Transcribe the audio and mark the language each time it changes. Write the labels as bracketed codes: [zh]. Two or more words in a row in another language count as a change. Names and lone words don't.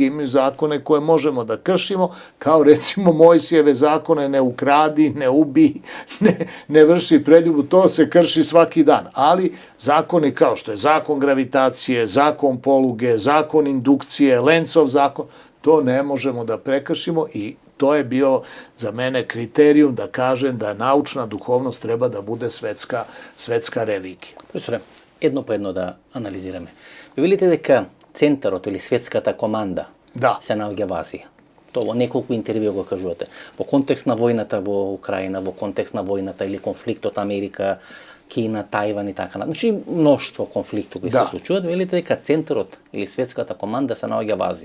[sr] imaju zakone koje možemo da kršimo, kao recimo Mojsijeve zakone: ne ukradi, ne ubij, ne vrši preljubu, to se krši svaki dan, ali zakoni kao što je zakon gravitacije, zakon poluge, zakon indukcije, Lencov zakon, to ne možemo da prekršimo, i to je bio za mene kriterijum da kažem da naučna duhovnost treba da bude svetska religija. [mk] Професоре, едно по едно да анализираме. Ви видите дека центарот или светската команда се наоѓа во Азија. То во неколку интервју го кажувате. Во контекст на војната во Украина, во контекст на војната или конфликтот Америка, Кина, Тајван и така. Значи, мноштво конфликти кои се случуваат. Велите дека центарот или светската команда се наоѓа во Азија.